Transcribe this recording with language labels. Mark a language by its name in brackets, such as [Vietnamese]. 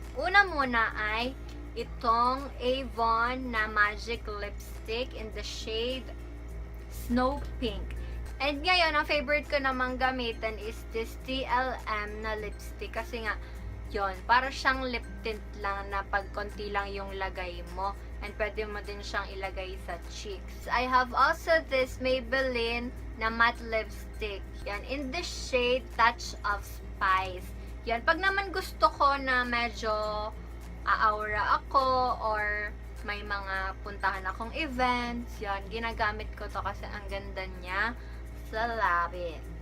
[Filipino] Una muna ay itong Avon na Magic Lipstick [English] in the shade [Filipino] Snow Pink. And ngayon, ang favorite ko namang gamitin [English] is this [Filipino] TLM na lipstick. Kasi nga, yon, para siyang lip tint lang na pag konti lang yung lagay mo. And pwede mo din siyang ilagay sa cheeks. [English] I have also this Maybelline na matte lipstick. Yan, in the shade Touch of Spice. [Filipino] Yan, pag naman gusto ko na medyo aura ako or may mga puntahan akong events, yan, ginagamit ko to kasi ang ganda niya sa labi.